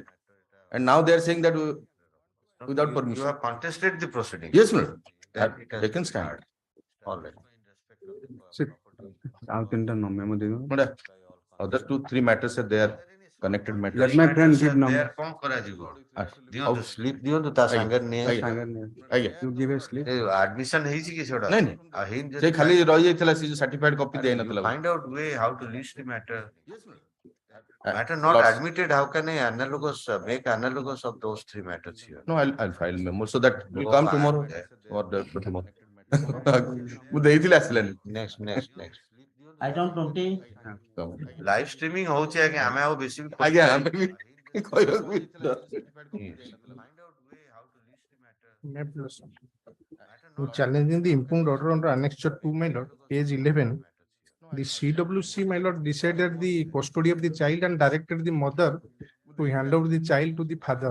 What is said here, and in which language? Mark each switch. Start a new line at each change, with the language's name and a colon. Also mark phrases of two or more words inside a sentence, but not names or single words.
English: And now they are saying that without permission. You have contested the proceedings. Yes, my lord. Then it has They can been stand. heard. All right. Madam, other 2-3 matters are there, connected matters. Let my friend give There number.
Odia: କଣ କରାଯିବ? ଦିଅନ୍ତୁ ସ୍ଲିପ ଦିଅନ୍ତୁ ତା ସାଙ୍ଗରେ ନେଇ ଆଜ୍ଞା।
English: You give a slip.
Odia: ଆଡମିସନ ହେଇଛି କି ସେଟା? ନାଇଁ ନାଇଁ ସେ ଖାଲି ରହିଯାଇଥିଲା ସେ
English: certified copy
Odia: ଦେଇନଥିଲା।
English: Find out way how to list the matter. Matter not admitted, how can I make analogous of those 3 matters here? No, I'll file memo so that will come tomorrow or the tomorrow.
Odia: ମୁଁ ଦେଇଥିଲି ଆସିଲାନି।
English: Next. Item 20. Live streaming
Odia: ହଉଛି ଆଜ୍ଞା ଆମେ ଆଉ ବେଶୀ ଆଜ୍ଞା ଆମେ ବି କହିବାକୁ ବି
English: Challenging the impugned order under Annexure 2, my lord, page 11. The CWC, my lord, decided the custody of the child and directed the mother to hand over the child to the father.